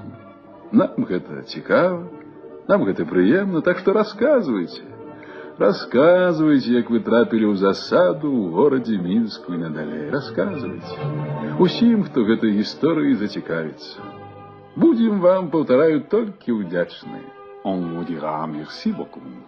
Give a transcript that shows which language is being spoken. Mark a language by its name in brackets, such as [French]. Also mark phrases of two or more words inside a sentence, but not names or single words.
[Belarusian] Нам гэта цікава, нам гэта прыемна, так што расказвайце. Рассказывайте, як вы трапили ў засаду ў горадзе Мінску і надалей. [Russian] Рассказывайте. [Belarusian] Усім, хто гэтай гісторыі зацікавіцца. Будем вам, паўтараю, толькі ўдзячныя. [French] On vous dira merci beaucoup.